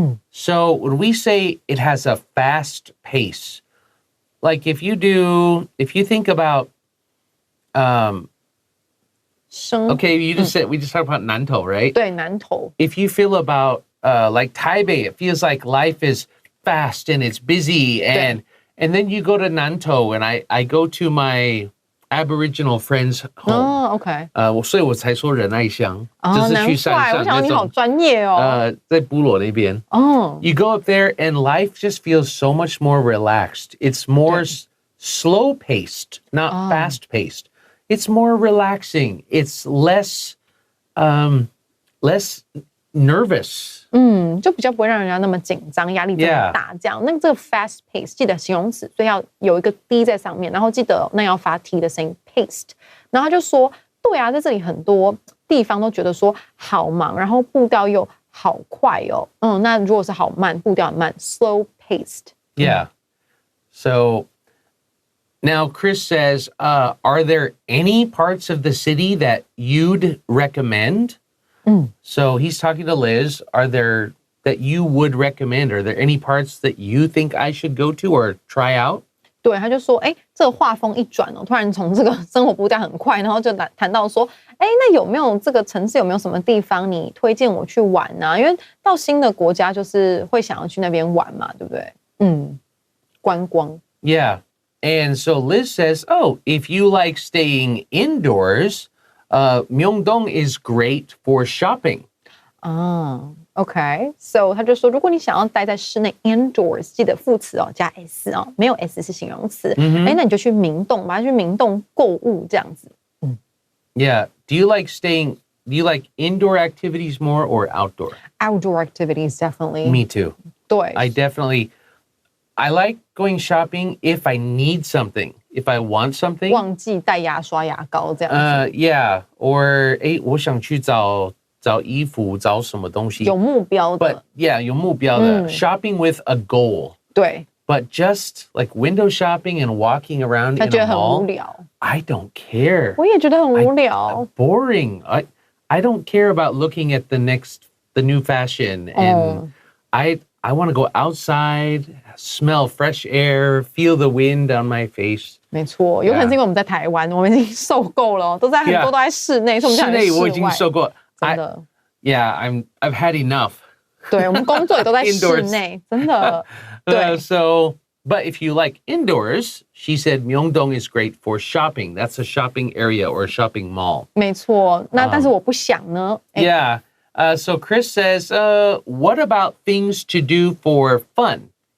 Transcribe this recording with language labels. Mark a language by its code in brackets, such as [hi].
[en] So when we say it has a fast pace, like if you think about, okay, we just talked about Nantou, right? [zh] 对，南投。 [en] If you feel about like Taipei, it feels like life is fast and it's busy, and then you go to Nantou, and I go to my Aboriginal friends' home. OK。 [zh] 所以我才说仁爱乡，就是去山上那种。难怪，我想你好专业哦。在部落那边。 [en] You go up there and life just feels so much more relaxed. It's more slow-paced, not fast-paced. It's more relaxing. It's less nervous. [zh] 就比较不会让人家那么紧张，压力这么大。这样，那这个 fast pace 记得形容词，所以要有一个 d 在上面，然后记得那要发 t 的声音 paced。然后他就说，对啊，在这里很多地方都觉得说好忙，然后步调又好快哦。那如果是好慢，步调很慢 ，slow paced。 [en] Yeah. So now Chris says, are there any parts of the city that you'd recommend? So he's talking to Liz. Are there that you would recommend? Are there any parts that you think I should go to or try out? [zh] 对，他就说，这个话锋一转哦，突然从这个生活步调很快，然后就谈到说，那有没有这个城市有没有什么地方你推荐我去玩呢？因为到新的国家就是会想要去那边玩嘛，对不对？观光。 [en] Yeah. And so Liz says, if you like staying indoors, Myeongdong is great for shopping. [zh] OK， so 他就说，如果你想要待在室内 indoors， 记得副词加 s 没有 s 是形容词。那你就去明洞吧，去明洞购物这样子。 [en] Yeah. Do you like indoor activities more or outdoor? Outdoor activities, definitely. Me too. [zh] 对。 [en] I like going shopping if I need something, if I want something. [zh] 忘记带牙刷牙膏这样子。 [en] Yeah. Or [zh] 我想去找找衣服，找什么东西。有目标的。 [en] But yeah, [zh] 有目标的。 [en] Shopping with a goal. [zh] 对。 [en] But just like window shopping and walking around [zh] 他 [en] in [zh] 觉 [en] a [zh] 得很无 [en] mall, [zh] 聊。 [en] I don't care. [zh] 我也觉得很无聊。 [en] Boring. I don't care about looking at the new fashion. And I want to go outside, smell fresh air, feel the wind on my face. [zh] 没错，有可能是因为我们在台湾，我们已经受够了，都在很多都在室内，所以我们想在室外。室内我已经受够了。真的。 [en] Yeah, I've had enough. [zh] 对，我们工作也都在室内，真的。对。 [en] So, but if you like indoors, she said Myeongdong is great for shopping. That's a shopping area or a shopping mall. [zh] 没错，那但是我不想呢。 [en] Yeah. So Chris says, what about things to do for fun?